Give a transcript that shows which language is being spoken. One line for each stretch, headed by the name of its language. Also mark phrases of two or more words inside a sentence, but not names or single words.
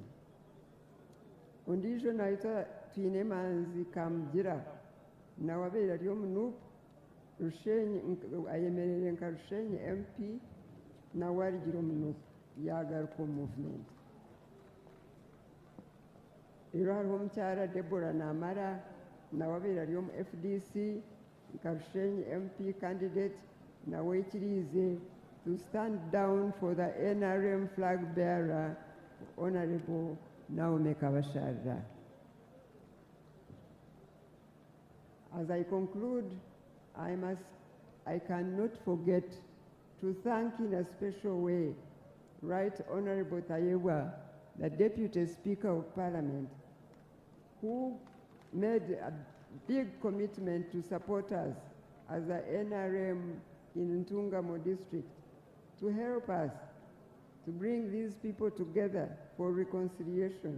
Nyankole: Ondiijo naitwa twine Manzi Kamugira nawe abeire ari omu NUP ayemereire nka Rushenyi MP nawe arugire omu NUP yagaruka omu movement. Rero hariho omukyara Deborah Namara nawe abeire ari omu FDC nka Rushenyi
English: MP candidate
Nyankole: nawe ekiriize
English: to stand down for the NRM flag bearer Honorable Naomi Kabasharira. As I conclude, I cannot forget to thank in a special way Right Honorable Tayewa, the Deputy Speaker of Parliament, who made a big commitment to support us as the NRM in Ntungamo district, to help us to bring these people together for reconciliation.